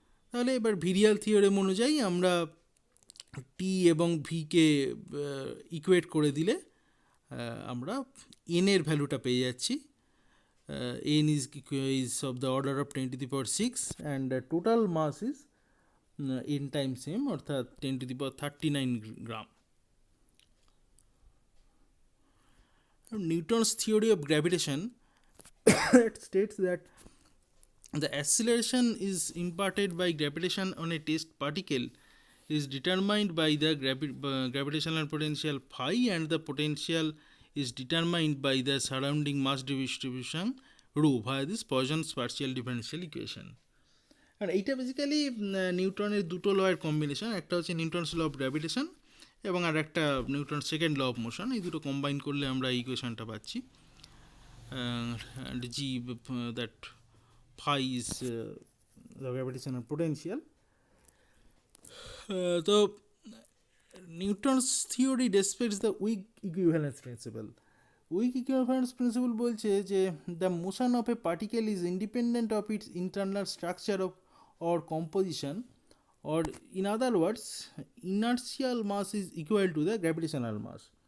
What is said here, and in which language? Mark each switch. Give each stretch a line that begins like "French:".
Bangla: তাহলে এবার virial theorem অনুযায়ী আমরা টি এবং ভিকে ইকুয়েট করে দিলে আমরা এন এর ভ্যালুটা পেয়ে যাচ্ছি।
English: n is of the order of 10⁶, and total mass is n times m,
Bangla: অর্থাৎ 10⁻39 গ্রাম।
English: Newton's theory of gravitation it states that the acceleration is imparted by gravitation on a test particle is determined by the gravitational potential phi, and the potential is determined by the surrounding mass distribution rho via this Poisson's partial differential equation.
Bangla: আর এইটা basically নিউটনের দুটো লয়ের combination, একটা হচ্ছে Newton's law of gravitation এবং আর একটা Newton second law of motion. এই দুটো combine করলে আমরা এই ইকুয়েশনটা পাচ্ছি,
English: and g that phi is the gravitational potential. তো Newton's theory respects the weak equivalence principle. Weak equivalence principle
Bangla: বলছে যে
English: The motion of a particle is independent of its internal structure of or composition, or in other words inertial mass is equal to the gravitational mass.